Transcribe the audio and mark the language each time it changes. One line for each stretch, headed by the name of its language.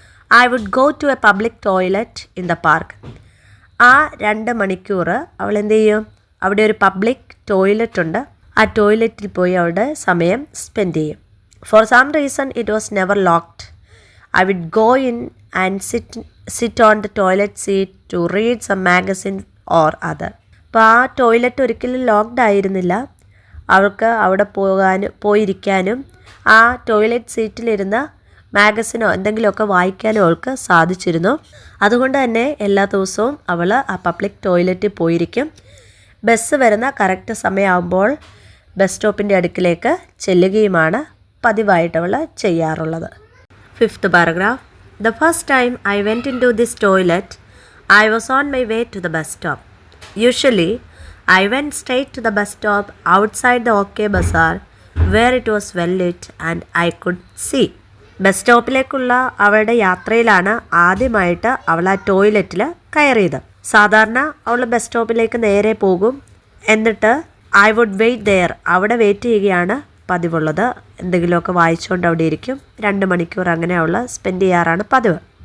English: I would go to a public toilet in the park.
Malayalam: ആ 2 മണിക്കൂർ അവൾ എന്ത് ചെയ്യും, അവിടെ ഒരു പബ്ലിക് ടോയ്ലറ്റ് ഉണ്ട്. ആ ടോയ്ലറ്റിൽ പോയി അവളുടെ സമയം സ്പെൻഡ് ചെയ്യും. For some reason it was never locked. I would go in and sit on the toilet seat to read some magazine or other. അപ്പോൾ ആ ടോയ്ലറ്റ് ഒരിക്കലും ലോക്ക്ഡ് ആയിരുന്നില്ല. അവൾക്ക് അവിടെ പോയിരിക്കാനും ആ ടോയ്ലറ്റ് സീറ്റിലിരുന്ന് മാഗസിനോ എന്തെങ്കിലുമൊക്കെ വായിക്കാനോ അവൾക്ക് സാധിച്ചിരുന്നു. അതുകൊണ്ട് തന്നെ എല്ലാ ദിവസവും അവൾ ആ പബ്ലിക് ടോയ്ലറ്റിൽ പോയിരിക്കും. ബസ് വരുന്ന കറക്റ്റ് സമയമാകുമ്പോൾ ബസ് സ്റ്റോപ്പിൻ്റെ അടുക്കിലേക്ക് ചെല്ലുകയുമാണ് പതിവായിട്ട് അവൾ ചെയ്യാറുള്ളത്.
English: 5th paragraph. The first time I went into this toilet, I was on my way to the bus stop. Usually, I went straight to the bus stop outside the OK Bazaar where it was well lit and I could see.
Malayalam: Bus സ്റ്റോപ്പിലേക്കുള്ള അവളുടെ യാത്രയിലാണ് ആദ്യമായിട്ട് അവൾ ആ ടോയ്ലറ്റിൽ കയറിയത്. സാധാരണ അവൾ bus സ്റ്റോപ്പിലേക്ക് നേരെ പോകും, എന്നിട്ട്
English: I would wait there,
Malayalam: അവിടെ വെയിറ്റ് ചെയ്യുകയാണ് പതിവുള്ളത്. എന്തെങ്കിലുമൊക്കെ വായിച്ചുകൊണ്ട് അവിടെ ഇരിക്കും. 2 മണിക്കൂർ അങ്ങനെ അവൾ സ്പെൻഡ് ചെയ്യാറാണ് പതിവ്.